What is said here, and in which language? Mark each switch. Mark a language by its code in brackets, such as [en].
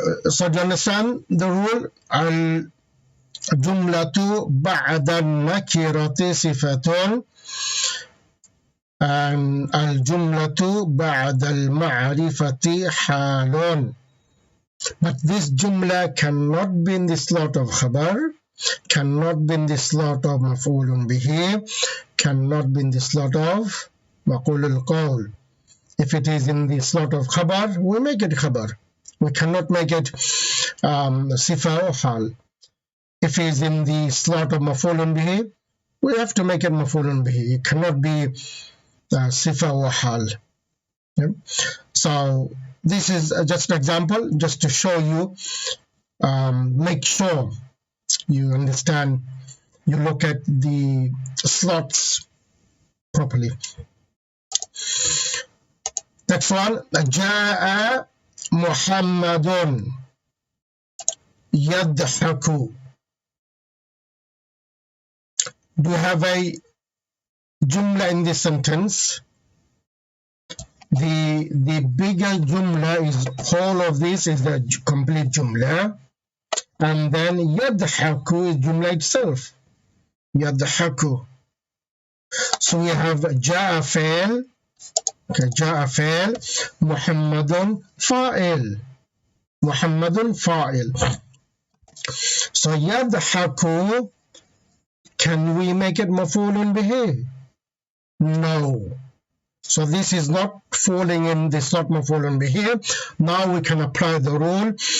[en] So do you understand the rule? [ar] الجملة بعد النكرة صفة and الجملة بعد المعرفة حال. [en] But this جملة cannot be in the slot of خبر, cannot be in the slot of مفعول به, cannot be in the slot of مقول القول. If it is in the slot of خبر, we make it خبر. We cannot make it صفة or حال. If it is in the slot of مفعول به, we have to make it مفعول به. It cannot be صفة or حال. Okay? So this is just an example, just to show you, make sure you understand, you look at the slots properly. Next one, [ar] جاء محمد يضحك. [en] Do you have a jumla in this sentence? The bigger jumla is all of this is the complete jumla, and then يضحك is jumla itself. [ar] يضحك. [en] So we have [ar] جاء فعل, [en] okay, [ar] جاء فعل, محمد فاعل, محمد فاعل. [en] So يضحك, can we make it مفعول به? No. So this is not falling in the slot مفعول به. Now we can apply the rule.